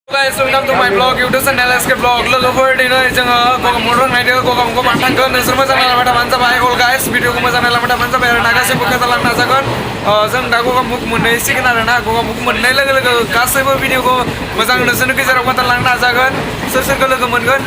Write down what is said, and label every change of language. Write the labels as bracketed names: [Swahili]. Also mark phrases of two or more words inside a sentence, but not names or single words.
[English] Guys, welcome to my vlog, YouTube channel SK Vlog. [Bodo] Logofor dino जोङो gogamukh रोंनायदो gogamukh बांथांगोन नोंसोर मोजां नायलांबाय थाबानो जाबाय [English] all guys [Bodo] भिडिअखौ मोजां नायलांबाय थाबानो जाबाय आरो ना गासैबो खोथालांनो नाजागोन जों दा gogamukh मोनहैसिगोन आरो ना gogamukh मोननाय लोगो लोगो गासैबो भिडिअखौ मोजां नोंसोरनि गेजेराव खोथालांनो नाजागोन सोर सोरखौ लोगो मोनगोन